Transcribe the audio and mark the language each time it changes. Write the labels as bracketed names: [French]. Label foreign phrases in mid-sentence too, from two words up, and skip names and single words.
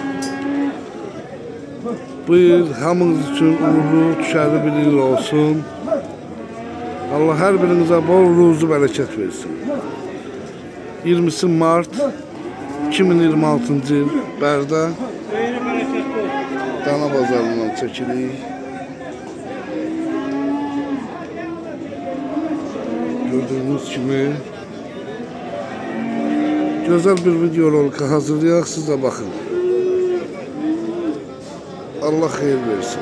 [Azerbaijani] Bu il hamınız üçün uğurlu, düşərli bir il olsun. Allah hər birinizə bol ruzu bərəkət versin. 20 Mart 2026 yıl Bərdə Dana bazarından çəkirik. [Turkish] Gördüğünüz kimi güzel bir videorolik hazırlayaq, siz de bakın. [Azerbaijani] Allah xeyir versin.